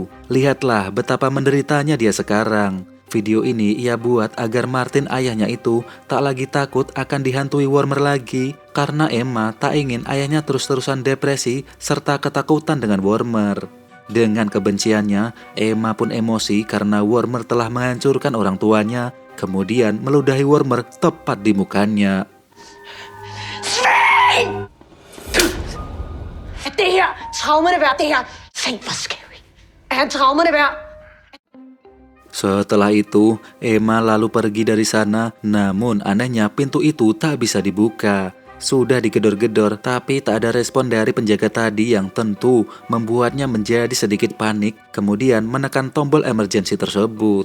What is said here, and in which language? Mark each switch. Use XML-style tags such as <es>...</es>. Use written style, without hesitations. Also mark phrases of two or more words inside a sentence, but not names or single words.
<id>Lihatlah betapa menderitanya dia sekarang. Video ini ia buat agar Martin ayahnya itu tak lagi takut akan dihantui Wormer lagi, karena Emma tak ingin ayahnya terus-terusan depresi serta ketakutan dengan Wormer. Dengan kebenciannya, Emma pun emosi karena Wormer telah menghancurkan orang tuanya, kemudian meludahi Wormer tepat di mukanya.</id> <da>Det her, traumerne værd, det her. Tænk, hvor scary. Traumerne værd.</da> <id>Setelah itu, Emma lalu pergi dari sana, namun anehnya pintu itu tak bisa dibuka. Sudah digedor-gedor, tapi tak ada respon dari penjaga tadi yang tentu membuatnya menjadi sedikit panik, kemudian menekan tombol emergency tersebut.</id>